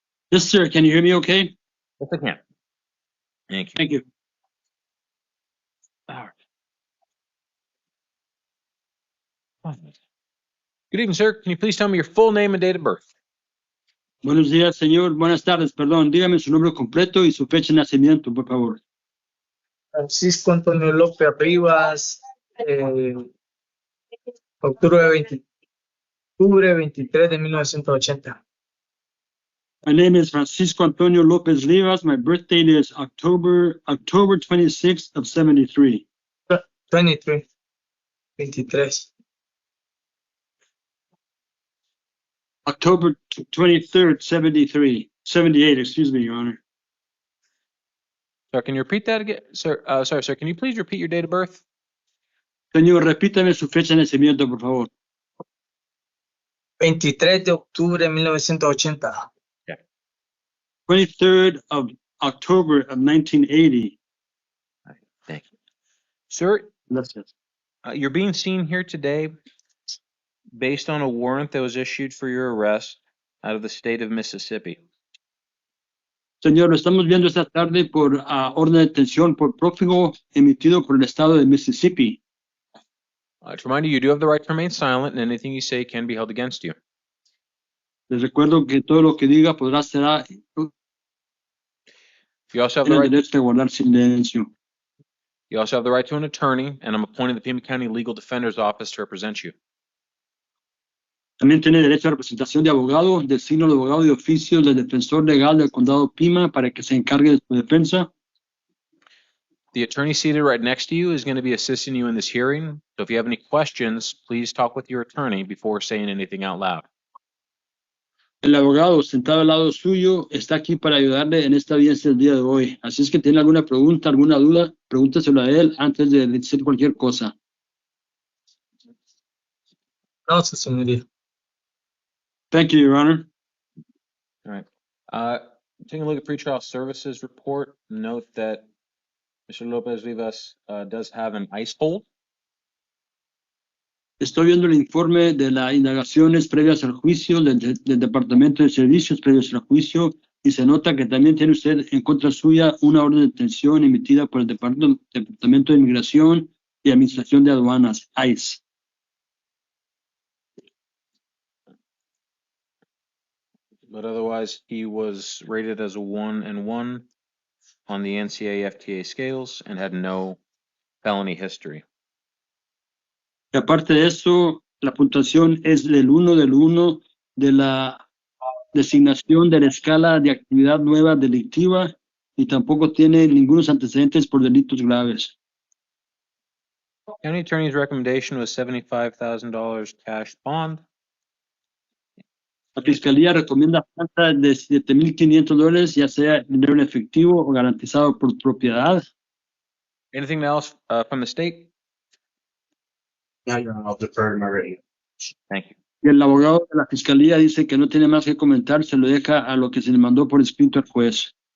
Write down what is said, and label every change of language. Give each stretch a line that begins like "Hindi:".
English: Yes, sir. Can you hear me okay? Yes, I can. Thank you. Thank you. All right. Good evening, sir. Can you please tell me your full name and date of birth?
Spanish: Buenos días, señor. Buenas tardes, perdón. Dígame su nombre completo y su fecha de nacimiento, por favor. Francisco Antonio López Rivas, octubre 23 de 1980.
English: My name is Francisco Antonio Lopez Rivas. My birthday is October 26th of 73. 23. October 23rd, 78, excuse me, Your Honor. Sir, can you repeat that again? Sir, sorry, sir. Can you please repeat your date of birth?
Spanish: Señor, repítame su fecha de nacimiento, por favor. 23 de octubre de 1980.
English: 23rd of October of 1980. Thank you. Sir,
Spanish: Gracias.
English: you're being seen here today based on a warrant that was issued for your arrest out of the state of Mississippi.
Spanish: Señor, lo estamos viendo esta tarde por orden de detención por prófugo emitido por el estado de Mississippi.
English: To remind you, you do have the right to remain silent, and anything you say can be held against you.
Spanish: Les recuerdo que todo lo que diga podrá ser
English: You also have the
Spanish: tiene
English: right.
Spanish: derecho a guardar silencio.
English: You also have the right to an attorney, and I'm appointing the Pima County Legal Defender's Office to represent you.
Spanish: También tiene derecho a representación de abogado, del signo de abogado y oficio del defensor legal del condado Pima para que se encargue de su defensa.
English: The attorney seated right next to you is going to be assisting you in this hearing. So if you have any questions, please talk with your attorney before saying anything out loud.
Spanish: El abogado sentado al lado suyo está aquí para ayudarle en esta audiencia el día de hoy. Así es que tiene alguna pregunta, alguna duda, pregúnteselo a él antes de decir cualquier cosa. Gracias, señoría.
English: Thank you, Your Honor. All right. Taking a look at pretrial services report, note that Mr. Lopez Rivas does have an ICE hold.
Spanish: Estoy viendo el informe de las indagaciones previas al juicio del Departamento de Servicios previos al juicio y se nota que también tiene usted en contra suya una orden de detención emitida por el Departamento de Inmigración y Administración de Aduanas, ICE.
English: But otherwise, he was rated as a 1-1 on the NCAA FTA scales and had no felony history.
Spanish: Y aparte de eso, la puntuación es del 1 de la designación de la escala de actividad nueva delictiva y tampoco tiene ningunos antecedentes por delitos graves.
English: County attorney's recommendation was $75,000 cash bond.
Spanish: La Fiscalía recomienda fianza de $7,500, ya sea dinero en efectivo o garantizado por propiedad.
English: Anything else from the state? Now, Your Honor, I'll defer to my rating. Thank you.
Spanish: Y el abogado de la Fiscalía dice que no tiene más que comentar, se lo deja a lo que se le mandó por escrito al juez.